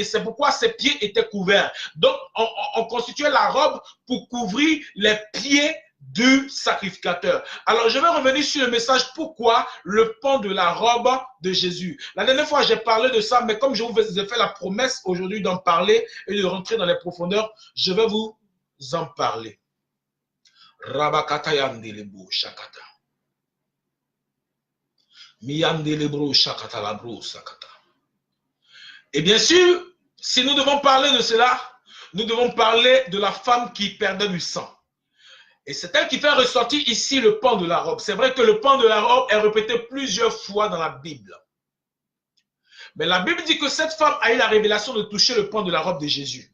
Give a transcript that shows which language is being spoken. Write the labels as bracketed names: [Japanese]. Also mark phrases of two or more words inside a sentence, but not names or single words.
[French] C'est pourquoi ses pieds étaient couverts. Donc, on constituait la robe pour couvrir les pieds du sacrificateur. Alors, je vais revenir sur le message pourquoi le pan de la robe de Jésus. La dernière fois, j'ai parlé de ça, mais comme je vous ai fait la promesse aujourd'hui d'en parler et de rentrer dans les profondeurs, je vais vous en parler. Rabakata yandelebo shakata. Miyandelebro shakata labro sakata. Et bien sûr, si nous devons parler de cela, nous devons parler de la femme qui perdait du sang. Et c'est elle qui fait ressortir ici le pan de la robe. C'est vrai que le pan de la robe est répété plusieurs fois dans la Bible. Mais la Bible dit que cette femme a eu la révélation de toucher le pan de la robe de Jésus.